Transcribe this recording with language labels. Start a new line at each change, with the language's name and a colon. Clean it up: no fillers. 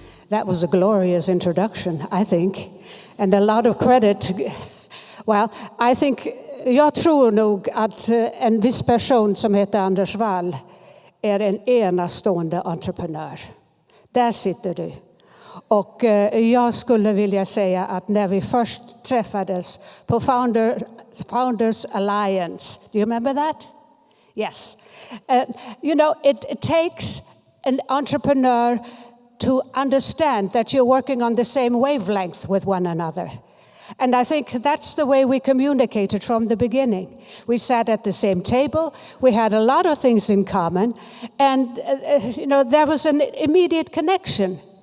English: That was a glorious introduction, I think, and a lot of credit. Well, I think,
Swedish: jag tror nog att en viss person som heter Anders Wall är en enastående entreprenör. Där sitter du. Och jag skulle vilja säga att när vi först träffades på Founders Alliance,
English: do you remember that? Yes. It takes an entrepreneur to understand that you're working on the same wavelength with one another. And I think that's the way we communicated from the beginning. We sat at the same table, we had a lot of things in common, and there was an immediate connection.